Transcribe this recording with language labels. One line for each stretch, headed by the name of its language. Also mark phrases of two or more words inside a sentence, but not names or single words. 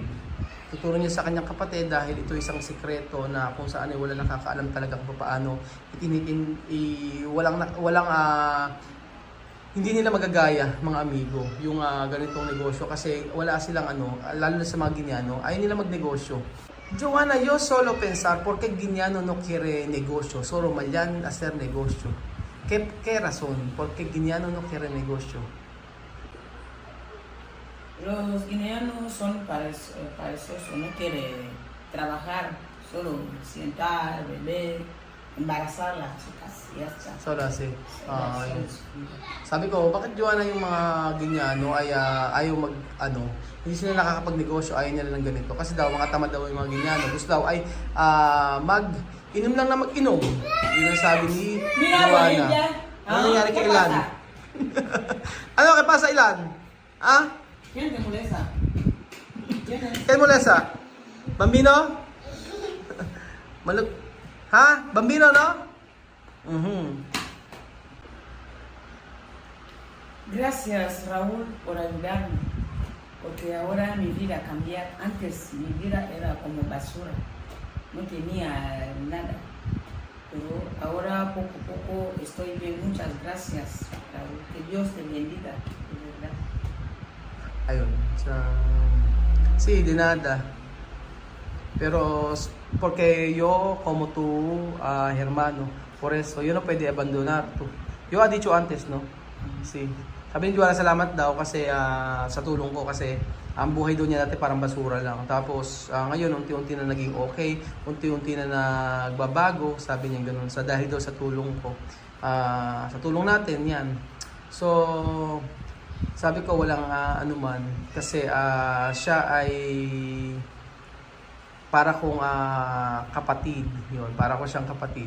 Filipino: Tuturo niya sa kanyang kapatid dahil ito isang sikreto na kung saan ay wala nakakaalam talaga kung paano hindi nila magagaya mga amigo yung ganitong negosyo kasi wala silang lalo na sa mga Guineano, ayaw nila magnegosyo.
Spanish: Joanna, yo solo pensar por qué Guineano no quiere negocio, solo malyan hacer negocio. ¿Qué razón? ¿Por qué Guineano no quiere negocio? Los guineanos son perezosos, no quieren trabajar, solo sentar, beber, embarazar a las chicas. Y ya está. So, lasi. Ah, Ya,
Filipino: yun.
Spanish: sí.
Filipino: Sabi ko, bakit Joanna yung mga ganyan, no, ay ayaw mag, hindi sila nakakapagnegosyo, ayaw nila ng ganito. Kasi daw, mga tamad daw yung mga ganyan. Gusto daw ay inom lang na mag-inom. Yun ang sabi ni Mira, Joanna. Bolivia. Ano nangyari kay
Spanish: ¿Qué
Filipino: Ilan?
Spanish: pasa?
Filipino: Ano kay pasa Ilan? Ha?
Spanish: ¿Quién te molesta? ¿Quién es?
Filipino: Kay Molesa? Bambino? Malug... Ha? Bambino,
Spanish: no? Gracias, Raúl, por ayudarme. Porque ahora mi vida ha cambiado. Antes mi vida era como basura. No tenía nada. Pero ahora poco a poco estoy bien. Muchas gracias, Raúl. Que Dios te bendiga, de verdad. Ayun. Sí, de nada. Pero, porque yo, como tú, hermano, por eso, yo no pwede abandonar tú. Yo ha dicho antes, no? Sí.
Filipino: Sabi ni Joanna, salamat daw kasi sa tulong ko kasi ang buhay doon niya dati parang basura lang. Tapos ngayon unti-unti na naging okay, unti-unti na nagbabago, sabi niya ganoon sa dahil daw sa tulong ko. Sa tulong natin 'yan. So sabi ko walang anuman kasi siya ay para kong kapatid, 'yon, para ko siyang kapatid.